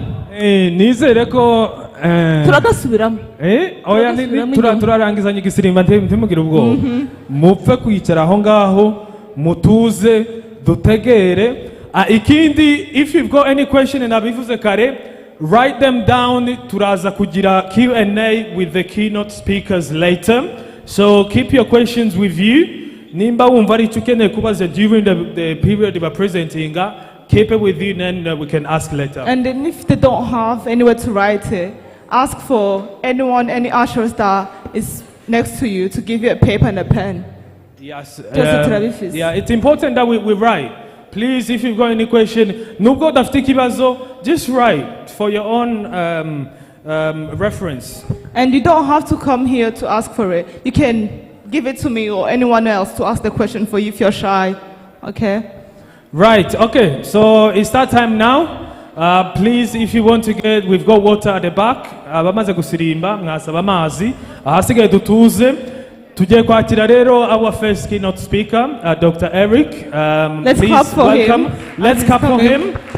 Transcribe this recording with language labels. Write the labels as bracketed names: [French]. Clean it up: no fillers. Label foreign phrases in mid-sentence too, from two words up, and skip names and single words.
[Kinyarwanda] Nizere ko turagasubiramo. Oya turarangizanya igisirimba ntimugire ubwoba. Mupfe kwicara aho ngaho mutuze dutegere. Ikindi, [English] if you've got any question [Kinyarwanda] nabivuze kare, [English] write them down. [Kinyarwanda] Turaza kugira [English] Q&A with the keynote speakers later, so keep your questions with you. [Kinyarwanda] Nimba wumva ari ukeneye kubaza [English] during the period of presenting, keep it with you, then we can ask later. And then if they don't have anywhere to write it, ask for anyone, any ushers that is next to you to give you a paper and a pen. Yes. Yeah, it's important that we write. Please, if you've got any question, [Kinyarwanda] nubwo dafite kibazo, [English] just write for your own reference. And you don't have to come here to ask for it. You can give it to me or anyone else to ask the question for you if you're shy. Okay? Right, okay. So it's that time now. Please, if you want to get, we've got water at the back. [Kinyarwanda] Bamaze gusirimba, mwasaba amazi. Ahasigaye dutuze. Tujye kwakira rero [English] our first keynote speaker, [Kinyarwanda] Dr. Eric. [English] Let's clap for welcome. him. Let's clap for him.